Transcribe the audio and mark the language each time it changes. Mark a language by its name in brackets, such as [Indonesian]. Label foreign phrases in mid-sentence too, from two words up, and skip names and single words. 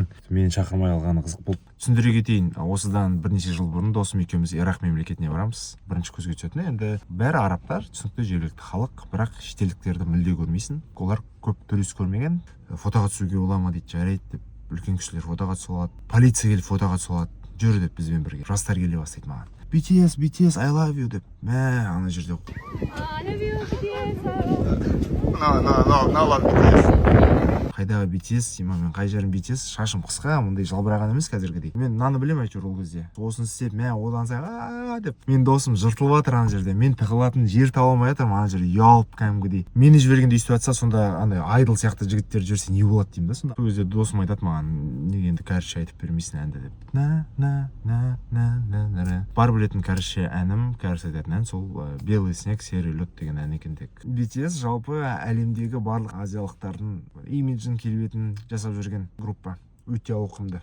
[Kazakh] Мені шақырмай қалғаны қызық болды. Түсіндіре кетейін, осыдан бірнеше жыл бұрын досым екеуміз Ирақ мемлекетіне барамыз. Бірінші көзге түсетін енді бәрі арабтар, түсінікті жергілікті халық, бірақ шетелдіктерді мүлде көрмейсің. Олар көп турист көрмеген. Фотоға түсуге бола ма дейді, жарайды деп. Үлкен кісілер фотоға түсе алады, полиция келіп фотоға түсе алады. Жүр деп бізбен бірге. Жастар келе бастайды маған. BTS, [English] I love you [Kazakh] деп. Мә, ана жерде. [English] I love you, BTS. No, love BTS. [Kazakh] Қайдағы BTS, мен қай жерім BTS, шашым қысқа, мұндай жалбыраған емес қазіргідей. Мен мынаны білем әйтеуір ол кезде. Осын істеп, мә, одан сайын деп. Мен досым жыртылып жатыр ана жерде. Мен тығылатын жер таба алмай жатырмын ана жерде, ұялып кәдімгідей. Мені жібергенде өйстіп жатса, сонда андай айдол сияқты жігіттер жүрсе не болады деймін да сонда. Сол кезде досым айтады маған, неге енді кәрісше айтып бермейсің әнді деп. Бар білетін кәрісше әнім, кәріс айтатын ән сол [Russian] белый снег, серый лед [Kazakh] деген ән екен тек. BTS жалпы әлемдегі барлық азиялықтардың имиджін, келбетін жасап жүрген группа. Өте ауқымды.